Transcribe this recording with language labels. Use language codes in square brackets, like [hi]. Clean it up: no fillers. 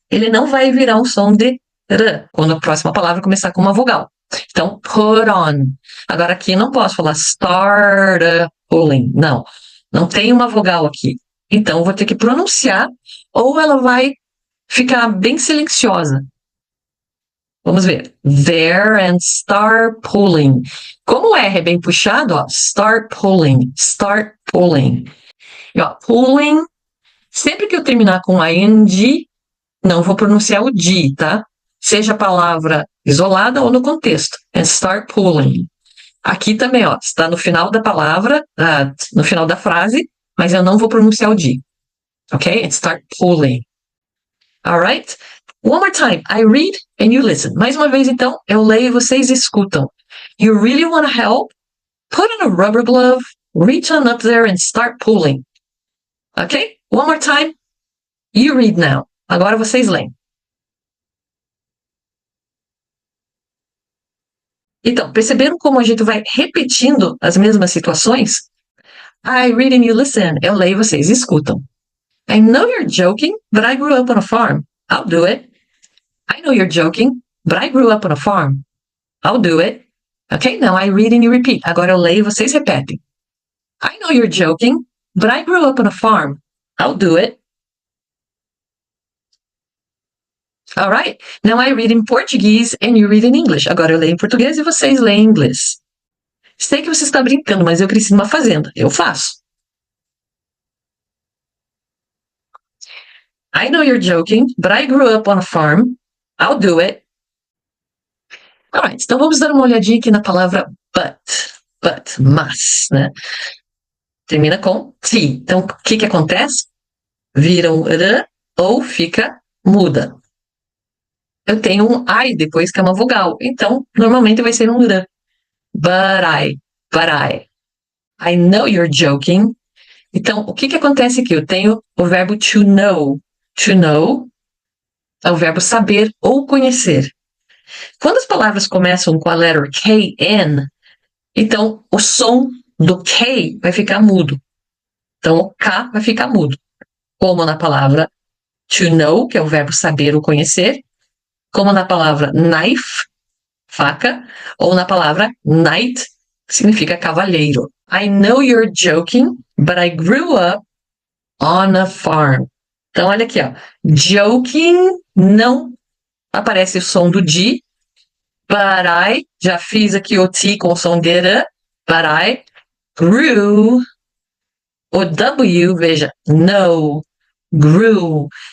[pt] Ele não vai virar um som de R quando a próxima palavra começar com uma vogal. Então, put on. Agora aqui não posso falar start pulling. Não, não tem uma vogal aqui. Então, vou ter que pronunciar ou ela vai ficar bem silenciosa. Vamos ver. [en] There and start pulling. [pt] Como o R é bem puxado, ó, [en] start pulling, start pulling. [pt] E, ó, pulling, sempre que eu terminar com ing, não vou pronunciar o D, tá? Seja a palavra isolada ou no contexto. [en] And start pulling. [pt] Aqui também, ó, está no final da palavra, no final da frase, mas eu não vou pronunciar o D. [en] Ok? And start pulling. Alright? One more time. I read and you listen. [pt] Mais uma vez, então, eu leio e vocês escutam. [en] You really want to help? Put on a rubber glove, reach on up there and start pulling. Ok? One more time. You read now. [pt] Agora vocês leem. Então, perceberam como a gente vai repetindo as mesmas situações? [en] I read and you listen. [pt] Eu leio e vocês escutam. [en] I know you're joking, but I grew up on a farm. I'll do it. I know you're joking, but I grew up on a farm. I'll do it. Okay, now I read and you repeat. [pt] Agora eu leio e vocês repetem. [en] I know you're joking, but I grew up on a farm. I'll do it. All right, now I read in Portuguese and you read in English. [pt] Agora eu leio em português e vocês leem em inglês. Sei que você está brincando, mas eu cresci numa fazenda. Eu faço. [en] I know you're joking, but I grew up on a farm. I'll do it. [pt] Alright, então vamos dar uma olhadinha aqui na palavra but, mas, né? Termina com T. Então, o que acontece? Vira um R ou fica muda. Eu tenho um I depois, que é uma vogal. Então, normalmente vai ser um R. [en] But I. I know you're joking. [pt] Então, o que acontece aqui? Eu tenho o verbo to know. To know é o verbo saber ou conhecer. Quando as palavras começam com a letra KN, então o som do K vai ficar mudo. Então o K vai ficar mudo. Como na palavra to know, que é o verbo saber ou conhecer, como na palavra knife, faca, ou na palavra knight, que significa cavalheiro. [en] I know you're joking, but I grew up on a farm. [pt] Então, olha aqui, ó. Joking, não aparece o som do D. But I, já fiz aqui o T com o som de R. [en] But I grew. [pt] O W, veja, no, grew.